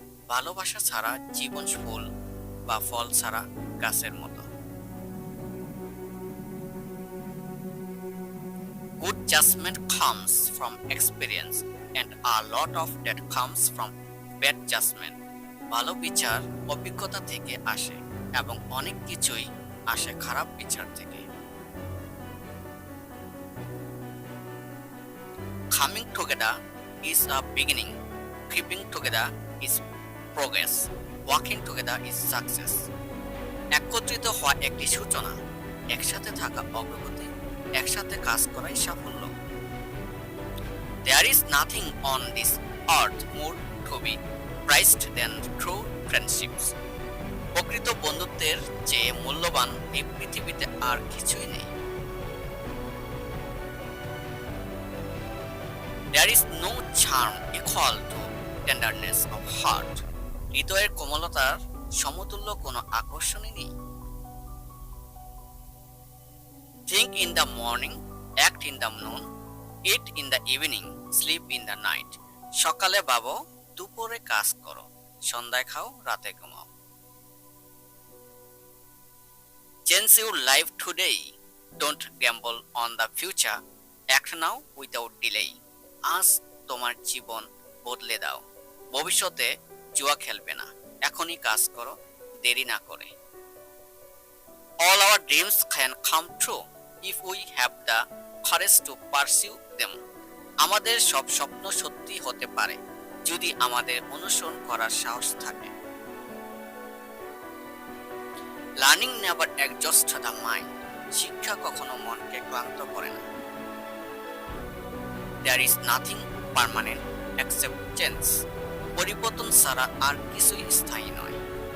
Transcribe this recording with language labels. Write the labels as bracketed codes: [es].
[bn] ভালোবাসা ছাড়া জীবন ফুল বা ফল ছাড়া গাছের মতো। [en] Good judgment comes from experience and a lot of that comes from bad judgment. [bn] ভালো বিচার অভিজ্ঞতা থেকে আসে এবং অনেক কিছুই আসে খারাপ বিচার থেকে। [en] Coming together is a beginning. Keeping together is progress. Working together is success. [bn] একত্রিত হওয়া একটি সূচনা, একসাথে থাকা অগ্রগতি, একসাথে কাজ করাই সাফল্য। [en] There is nothing on this earth more to be prized than true friendships. [bn] প্রকৃত বন্ধুত্বের চেয়ে মূল্যবান এই পৃথিবীতে আর কিছুই নেই। [en] There is no charm equal to tenderness of heart. [bn] হৃদয়ের কোমলতার সমতুল্য কোনো আকর্ষণই নেই। [en] Think in the morning, act in the noon, eat in the evening, sleep in the night. [bn] সকালে ভাবো, দুপুরে কাজ করো, সন্ধ্যায় খাও, রাতে ঘুমাও। [en] Change your life today. Don't gamble on the future. Act now without delay. [bn] আজ তোমার জীবন বদলে দাও, ভবিষ্যতে জুয়া খেলবে না, এখনই কাজ করো, দেরি না করে। [en] All our dreams can come true if we have the courage to pursue them. [bn] আমাদের সব স্বপ্ন সত্যি হতে পারে যদি আমাদের অনুসরণ করার সাহস থাকে। [en] Learning never exhausts the mind. [bn] শিক্ষা কখনো মনকে ক্লান্ত করে না। [en] There is nothing permanent except change. [bn] পরিবর্তন ছাড়া আর কিছুই স্থায়ী নয়।